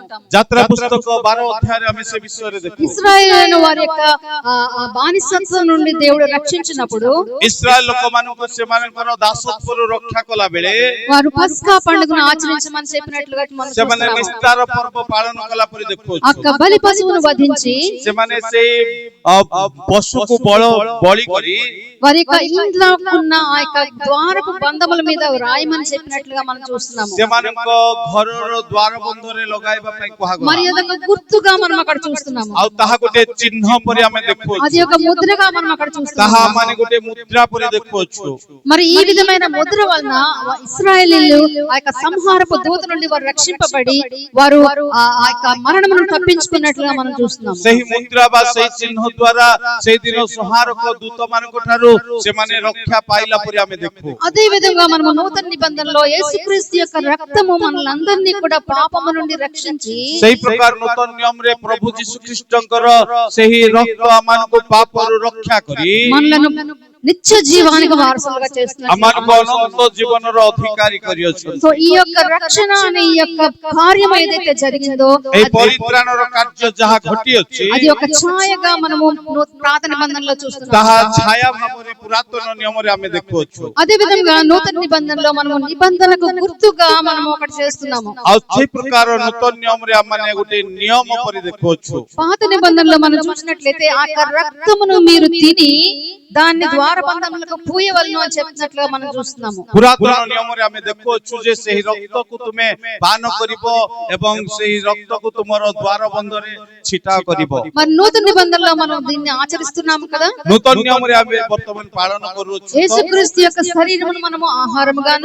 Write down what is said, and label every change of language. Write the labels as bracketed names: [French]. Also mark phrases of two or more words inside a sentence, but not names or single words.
[Odia] ଯାତ୍ରା ପୁସ୍ତକ 12 ଅଧ୍ୟାୟରେ ଆମେ ସେ ବିଷୟରେ ଦେଖୁ। [Telugu] ఇశ్రాయేలు వారి యొక్క బానిసత్వం నుండి దేవుడు రక్షించినప్పుడు [Odia] ଇସ୍ରାଏଲ ଲୋକମାନଙ୍କୁ ସେମାନଙ୍କର ଦାସତ୍ୱରୁ ରକ୍ଷା କଲା ବେଳେ [Telugu] వారు పస్కా పండుగను ఆచరించమని చెప్పినట్లుగా మనం [Odia] ସେମାନେ [Telugu] చూస్తున్నాము. [Odia] ନିସ୍ତାର ପର୍ବ ପାଳନ କଲା ପରେ ଦେଖୁଛୁ। [Telugu] అక్క బలి పశువును వధించి [Odia] ସେମାନେ ସେଇ ପଶୁକୁ ବଳି କରି [Telugu] వారి యొక్క ఇంట్లో ఉన్న ఆ యొక్క ద్వారపు బంధముల మీద రాయమని చెప్పినట్లుగా మనం చూస్తున్నాము. [Odia] ସେମାନଙ୍କ ଘରର ଦ୍ୱାର ବନ୍ଧରେ ଲଗାଇବା ପାଇଁ କୁହାଗଲା। [Telugu] మరి అదొక గుర్తుగా మనం అక్కడ చూస్తున్నాము. [Odia] ଆଉ ତାହା ଗୋଟେ ଚିହ୍ନ ପରି ଆମେ ଦେଖୁଛୁ। [Telugu] అది ఒక ముద్రగా మనం అక్కడ [Odia] ତାହା [Telugu] చూస్తున్నాము. [Odia] ମାନେ ଗୋଟେ ମୁଦ୍ରା ପରି ଦେଖୁଛୁ। [Telugu] మరి ఈ విధమైన ముద్ర వలన ఇశ్రాయేలీయులు ఆ యొక్క సంహారపు దూత నుండి వారు రక్షింపబడి వారు ఆ యొక్క మరణమును తప్పించుకున్నట్లుగా మనం చూస్తున్నాము. [Odia] ସେହି ମୁଦ୍ରା ବା ସେହି ଚିହ୍ନ ଦ୍ୱାରା ସେହି ଦିନ ସଂହାରକ ଦୂତମାନଙ୍କ ଠାରୁ ସେମାନେ ରକ୍ଷା ପାଇଲା ପରି ଆମେ ଦେଖୁ। [Telugu] అదే విధంగా మనము నూతన నిబంధనలో యేసుక్రీస్తు యొక్క రక్తము మనలందరినీ కూడా పాపము నుండి రక్షించి [Odia] ସେହି ପ୍ରକାର ନୂତନ ନିୟମରେ ପ୍ରଭୁ ଯୀଶୁ ଖ୍ରୀଷ୍ଟଙ୍କର ସେହି ରକ୍ତ ଆମମାନଙ୍କୁ ପାପରୁ ରକ୍ଷା କରି [Telugu] మనలను నిత్య జీవానికి వారసులుగా చేస్తున్నారు. [Odia] ଆମମାନଙ୍କୁ ଅନନ୍ତ ଜୀବନର ଅଧିକାରୀ କରିଅଛନ୍ତି। [Telugu] సో ఈ యొక్క రక్షణ అనే ఈ యొక్క కార్యం ఏదైతే జరిగిందో [Odia] ଏହି ପରିତ୍ରାଣର କାର୍ଯ୍ୟ ଯାହା ଘଟିଅଛି [Telugu] అది ఒక ఛాయగా మనము పాత నిబంధనలో చూస్తున్నాం. [Odia] ତାହା ଛାୟା ଭାବରେ ପୁରାତନ ନିୟମରେ ଆମେ ଦେଖୁଅଛୁ। [Telugu] అదే విధంగా నూతన నిబంధనలో మనము నిబంధనకు గుర్తుగా మనము ఒకటి చేస్తున్నాము. [Odia] ଆଉ ସେହି ପ୍ରକାର ନୂତନ ନିୟମରେ ଆମମାନେ ଗୋଟେ ନିୟମ ପରି ଦେଖୁଅଛୁ। [Telugu] పాత నిబంధనలో మనం చూసినట్లయితే ఆ యొక్క రక్తమును మీరు తిని దాన్ని ద్వారబంధములకు పూయవలను అని చెప్పినట్లుగా మనం చూస్తున్నాము. [Odia] ପୁରାତନ ନିୟମରେ ଆମେ ଦେଖୁଅଛୁ ଯେ ସେହି ରକ୍ତକୁ ତୁମେ ପାନ କରିବ ଏବଂ ସେହି ରକ୍ତକୁ ତୁମର ଦ୍ୱାର ବନ୍ଧରେ ଛିଟାଅ କରିବ। [Telugu] మరి నూతన నిబంధనలో మనం దీన్ని ఆచరిస్తున్నాము కదా. [Odia] ନୂତନ ନିୟମରେ ଆମେ ବର୍ତ୍ତମାନ ପାଳନ କରୁଅଛୁ। [Telugu] యేసుక్రీస్తు యొక్క శరీరమును మనము ఆహారముగాను